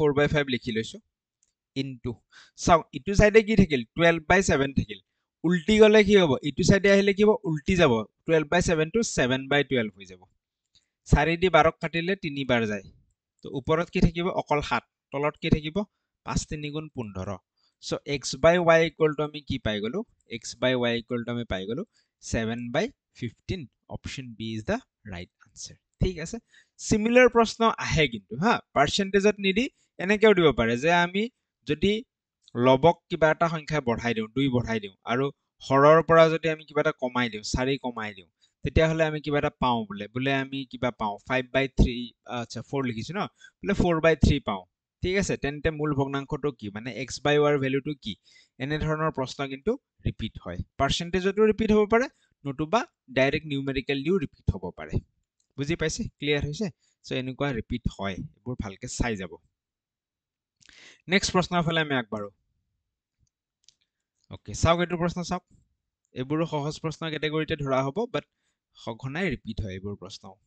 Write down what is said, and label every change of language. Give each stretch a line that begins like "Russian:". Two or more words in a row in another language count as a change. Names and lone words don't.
Assamese: 4/5 লিখি লৈছো ইনটু চাও ইটো সাইডে কি থাকিল 12/7 থাকিল উল্টি গলে কি হ'ব ইটো সাইডে আহিলে কি হ'ব উল্টি যাব 12/7 টু 7/12 হৈ যাব 4 দি 12 কাটিলে 3 বাৰ যায় তো ওপৰত কি থাকিব অকল 7 তলত কি থাকিব 5 3 গুণ 15
English: so x by y equal to
Assamese: আমি কি পাই গলো
English: x by y equal to
Assamese: আমি পাই গলো 7/15
English: option B is the right answer
Assamese: ঠিক আছে সিমিলার প্রশ্ন আহে কিন্তু হা পার্সেন্টেজত নিদি এনেকেও দিব পাৰে যে আমি যদি লবক কিবা এটা সংখ্যা বঢ়াই দিও 2 বঢ়াই দিও আৰু হৰৰ পৰা যদি আমি কিবা এটা কমাই দিও 4 কমাই দিও তেতিয়া হলে আমি কিবা এটা পাও বুলে আমি কিবা পাও 5/3 আচ্ছা 4 লিখিছো ন বুলে 4/3 পাও ঠিক আছে তেন্তে মূল ভগ্নাংশটো কি মানে
English: x by y
Assamese: ৰ ভ্যালুটো কি এনে ধৰণৰ প্ৰশ্ন কিন্তু ৰিপিট হয় পার্সেন্টেজটো ৰিপিট হ'ব পাৰে নতুবা
English: direct numerical
Assamese: দিও ৰিপিট হ'ব পাৰে বুজি পাইছে ক্লিয়াৰ হৈছে সো এনেকুৱা ৰিপিট হয় এবোৰ ভালকে চাই যাব নেক্সট প্ৰশ্নৰ ফালে আমি আগবাঢ়ো ওকে চাওক এইটো প্ৰশ্ন চাওক এবোৰ সহজ প্ৰশ্ন ক্যাটাগৰীতে ধৰা হ'ব বাট সঘনাই ৰিপিট হয় এবোৰ প্ৰশ্ন